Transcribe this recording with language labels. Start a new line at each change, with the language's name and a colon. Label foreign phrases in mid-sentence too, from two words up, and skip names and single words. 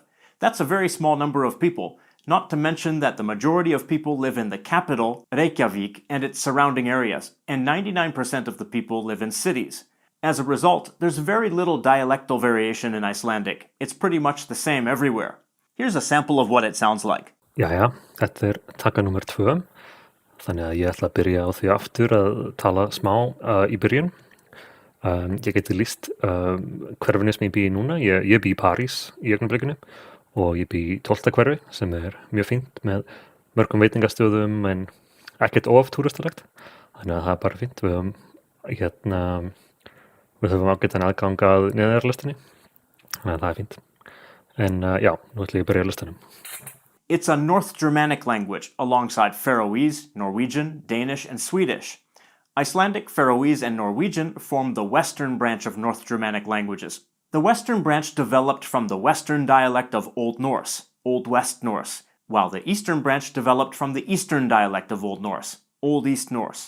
English: That's a very small number of people, not to mention that the majority of people live in the capital, Reykjavik, and its surrounding areas, and 99% of the people live in cities. As a result, there's very little dialectal variation in Icelandic. It's pretty much the same everywhere. Here's a sample of what it sounds like.
Icelandic: Jæja, þetta taka nummer 2. Þannig að ég ætla að byrja á því aftur að tala smá í byrjun. Ég geti lýst hverfinu sem ég bý í núna. Ég bý í París í augnablikinu og ég bý í 12. hverfi sem mjög fínt með mörgum veitingastöðum en ekkert of túristalegt. Þannig að það bara fínt. Við höfum ágætan aðgang að neðarlistinni, þannig að það fínt. En já, nú ætlum ég að byrja á listanum.
English: It's a North Germanic language, alongside Faroese, Norwegian, Danish, and Swedish. Icelandic, Faroese, and Norwegian form the Western branch of North Germanic languages. The Western branch developed from the Western dialect of Old Norse, Old West Norse, while the Eastern branch developed from the Eastern dialect of Old Norse, Old East Norse.